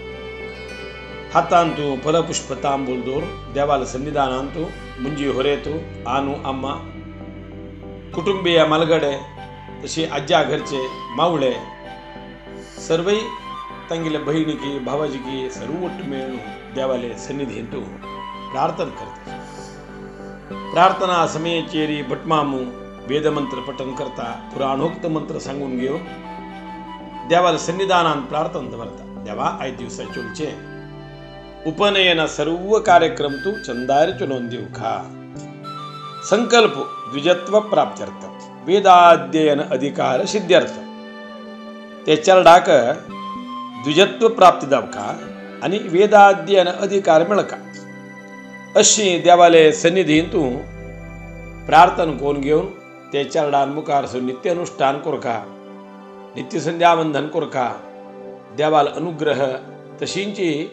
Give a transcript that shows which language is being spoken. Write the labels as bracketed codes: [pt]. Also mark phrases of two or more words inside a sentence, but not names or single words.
[kok] हातांतू फलपुष्प तांबूल दोर देवाला सन्निधानांतू मुंजी होरेतू आनू अम्मा कुटुंबीय मलगडे तशी आज्या घरचे मावळे सर्वई तंगिले बहिणीकी भावाजीकी सर्व ಒಟ್ಟು ಮೇಳು देवाले सन्निधींतू प्रार्थना करते. प्रार्थना समयचेरी भटमामू वेदमंत्र पठन करता पुराणोक्त मंत्र सांगून घेऊन देवाला सन्निधानात प्रार्थना दवरता. देवा 5 दिवसाचे उपनयन सर्व कार्यक्रम तू चंदार चुनोन देऊ खा. [sa] संकल्प द्विजत्व प्राप्त्यर्थ वेदाध्ययन अधिकार सिद्ध्यर्थ [kok] ते चरडाक द्विजत्व प्राप्ती दावका आणि वेदाध्ययन अधिकार मिळका अशी देवाले सन्निधींतू प्रार्थना कोण घेऊन ते चरडान मुखार नित्य अनुष्ठान कोरका नित्य संध्यावंदन कोरका देवाल अनुग्रह तशींची